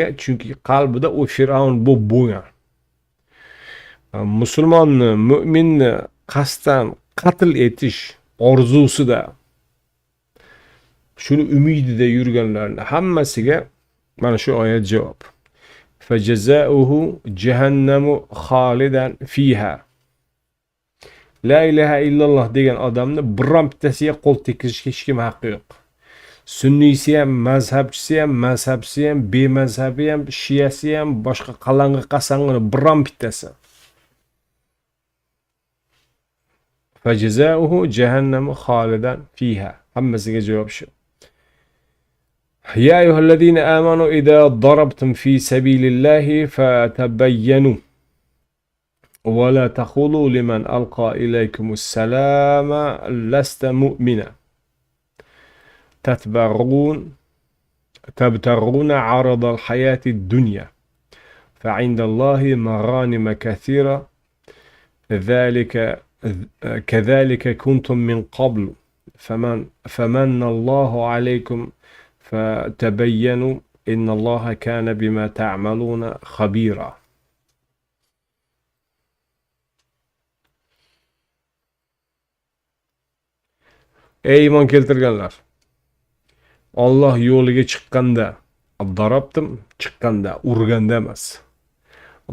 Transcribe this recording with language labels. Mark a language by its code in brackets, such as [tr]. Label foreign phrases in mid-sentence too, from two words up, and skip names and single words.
[uz] Chunki qalbida u Fir'aun bo'lgan. Musulmonni, mu'minni qasddan qatl etish orzusida, shuni umidida yurganlarning hammasiga mana shu oyat javob. [ar] فَجَزَاؤُهُ جَهَنَّمُ خَالِدًا فِيهَا. لا إله إلا الله [uz] degan odamni biron bittasiga qo'l tekkizishga hech kim haqqi yo'q. Sunniysi ham, mazhabchisi ham, mazhabchisi ham, bemazhabi ham, shiyasi ham, boshqa qalang'i qasang'ini biron bittasi. [ar] فَجَزَاؤُهُ جَهَنَّمُ خَالِدًا فِيهَا. [uz] Hammasiga javob shu. [ar] يا أيها الذين آمنوا إذا ضربتم في سبيل الله فتبينوا ولا تقولوا لمن ألقى إليكم السلام لست مؤمنا تبتغون عرض الحياة الدنيا فعند الله مغانم كثيرة كذلك كنتم من قبل فمن الله عليكم فَتَبَيَّنُوا إِنَّ اللَّهَ كَانَ بِمَا تَعْمَلُونَ خَبِيرًا. [uz] Ey iymon keltirganlar! Alloh yo'liga chiqqanda, darabtim chiqqanda, urganda emas.